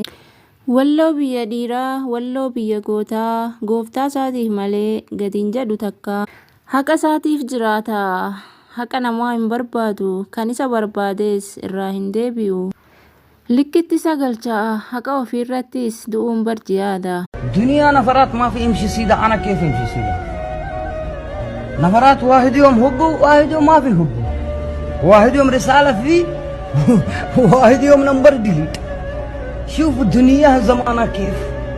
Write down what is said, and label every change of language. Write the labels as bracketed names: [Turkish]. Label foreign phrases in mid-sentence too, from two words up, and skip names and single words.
[Oromo] Walloo biyya dhiiraa, walloo biyya gootaa, gooftaa isaatiif malee gatiin jedhu takka. Haqa isaatiif jiraata, haqa namaa hin barbaadu, kan isa barbaades irraa hin deebi'u. Likkitti isa galcha, haqa ofiirrattis du'uun barjiyaada. [Arabic] دنيا نفرات ما في يمشي سيدا. أنا كيف يمشي سيدا؟ نفرات واحد يوم هبوا واحد يوم ما في هبوا، واحد يوم رسالة فيه واحد يوم [English] number delete. [Arabic] شوف الدنيا زمانها كيف.